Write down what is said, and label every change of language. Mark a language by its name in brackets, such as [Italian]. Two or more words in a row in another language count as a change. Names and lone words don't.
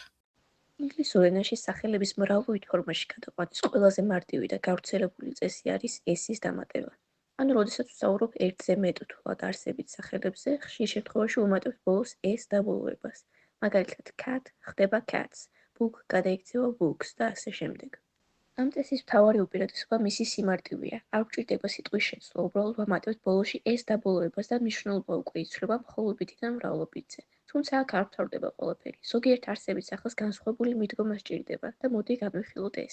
[Georgian] ინგლისურ ენაში სახელების მრავლობით ფორმაში გადაყვანის ყველაზე მარტივი და გავრცელებული წესი არის ესის დამატება. ანუ, როდესაც ვსაუბრობ ერთზე მეტ თულად არსებით სახელებზე, ხშირ შემთხვევაში ვუმატებთ ბოლოს ეს დაბოლოებას. მაგალითად, cat ხდება cats, book გადაიქცევა books და ასე შემდეგ. ამ წესის მთავარი უპირატესობა მისი სიმარტივეა. არ გვჭირდება სიტყვის შეცვლა, უბრალოდ ვამატებთ ბოლოში ეს დაბოლოებას და მნიშვნელობა უკვე იცვლება მხოლობითიდან მრავლობითზე. თუმცა აქ არ ვთავრდება ყველაფერი. ზოგიერთ არსებით სახელს განსხვავებული მიდგომა სჭირდება და მოდი გამოვხილოთ ეს.